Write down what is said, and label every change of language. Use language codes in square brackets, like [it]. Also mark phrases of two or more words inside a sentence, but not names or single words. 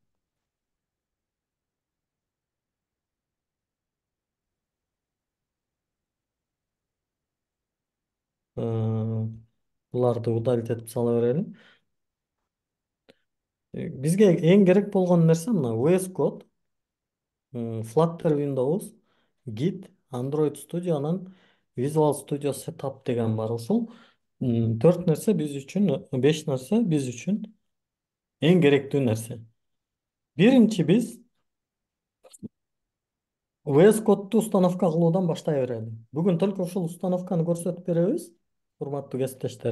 [ky] Буларды удалить этип сала берели. Бизге эң керек болгон нерсе мына VS Code, Flutter Windows, Git, Android Studio анан Visual Studio Setup деген бар. Ушул төрт нерсе биз үчүн, беш нерсе биз үчүн эң керектүү нерсе. Биринчи биз VS Code'ду установка кылуудан баштай берели. Бүгүн только ушул установканы көрсөтүп беребиз, урматтуу кесиптештер.